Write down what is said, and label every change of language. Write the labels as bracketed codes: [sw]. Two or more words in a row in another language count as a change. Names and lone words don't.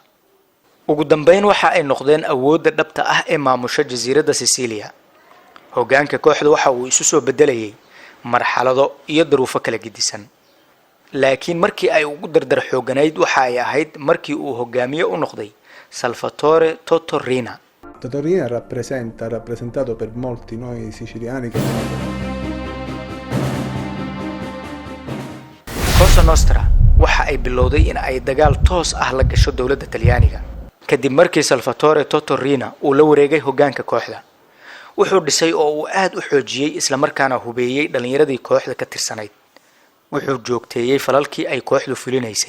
[so] ugu dambeyn waxa ay noqdeen awoodda dhabta ah ee maamusha jasiiradda Sicilia. hoggaanka kooxda waxa uu isu soo bedelayay marxalado iyo duruufo kala gedisan. laakiin markii ay ugu dardar xooganayd waxa ay ahayd markii uu hoggaamiye u noqday Salvatore Totorina. [it] Totorina ha rappresentato per molti noi siciliani che [so] Cosa Nostra waxa ay bilowday in ay dagaal toos ah la gasho dawladda Talyaaniga kadib markii Salvatore Totorina uu la wareegay hoggaanka kooxda. wuxuu dhisay oo uu aad u xoojiyay isla markaana hubeeyay dhalinyaradii kooxda ka tirsanayd. wuxuu joogteeyay falalkii ay kooxdu fulinaysay.